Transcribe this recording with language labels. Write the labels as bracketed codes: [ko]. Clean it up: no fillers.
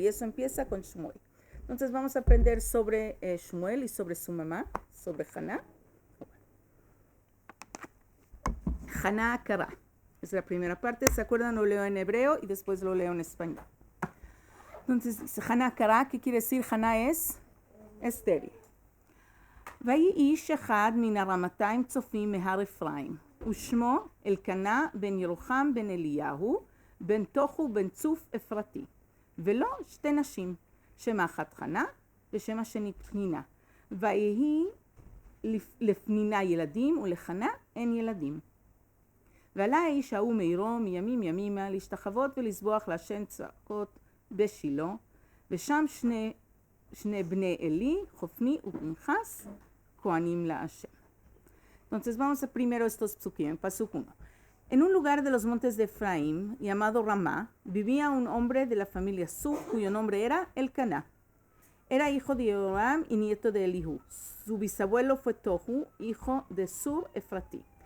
[es] Y eso empieza con Shmuel. Entonces vamos a aprender sobre Shmuel y sobre su mamá, sobre Haná. Haná Kará. Es la primera parte. ¿Se acuerdan? Lo leo en hebreo y después lo leo en español. Entonces dice Haná Kará. ¿Qué quiere decir? Haná es estéril. [he] ויהי איש אחד מן הרמתיים צופים מהר אפרים, ושמו אלקנה בן ירוחם בן אליהו, בן תוכו בן צוף אפרתי, ולו שתי נשים, שם אחת חנה ושם השני פנינה. ויהי לפנינה ילדים ולחנה אין ילדים. ועלה האיש ההוא מעירו מימים ימימה להשתחוות ולזבוח להשם צעקות בשילה, ושם שני בני עלי, חופני ופנחס, Koanim la Hashem. [es] Entonces vamos a primero estos psukim, pasuk 1. En un lugar de los montes de Efraín, llamado Ramá, vivía un hombre de la familia Sur, cuyo nombre era Elcaná. Era hijo de Yoram y nieto de Elihu. Su bisabuelo fue Tohu, hijo de Sur Efratí.